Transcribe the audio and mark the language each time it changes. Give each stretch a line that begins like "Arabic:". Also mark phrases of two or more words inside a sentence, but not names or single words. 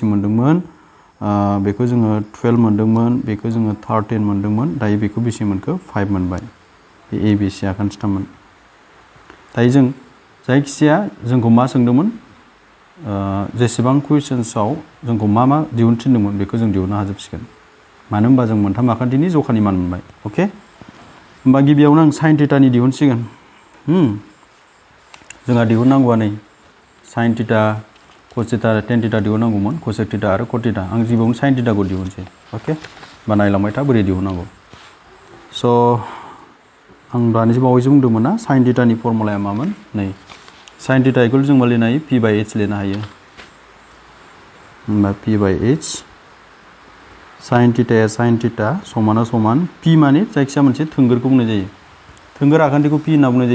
Bodo: मोनदोंमोन बेखौ जोङो 12 मोनदोंमोन बेखौ जोङो 13 मोनदोंमोन दायो बेखौ बेसे मोनखो 5 मोनबाय बे ए बि सि आखान्थिथाममोन दायो जों जायखिजाया जोंखौ मा सोंदोंमोन जेसेबां कुइसन्सआव जोंखौ मा दिहुननो थिनदोंमोन बेखौ जों दिहुननो हाजोबसिगोन मानो होनबा जों मोनथाम आखान्थिनि जखानि मान मोनबाय अके होमबा गिबियावनो आं साइन थिटानि दिहुनसिगोन जोंहा दिहुननांगौआ नै
English: sine theta cos theta tan theta
Bodo: दिहुननांगौमोन
English: cosec theta
Bodo: आरो
English: cot theta
Bodo: आं गिबियावनो साइन थिटाखौ दिहुनसै अके होमबा नायलांबाय था बोरै दिहुननांगौ स' आं दानिसो बावैसो बुंदोंमोन ना साइन थिटानि फर्मुलाया मामोन नै
English: sine theta equal
Bodo: जों मा लिरनो हायो
English: p by h
Bodo: लिरनो हायो होमबा
English: p by h
Bodo: साइन थिटाया साइन थिटा समाना समान पि माने जायखिजाया मोनसे थोंगोरखौ बुंनाय जायो थोंगोर आखान्थिखौ पि होनना बुंनाय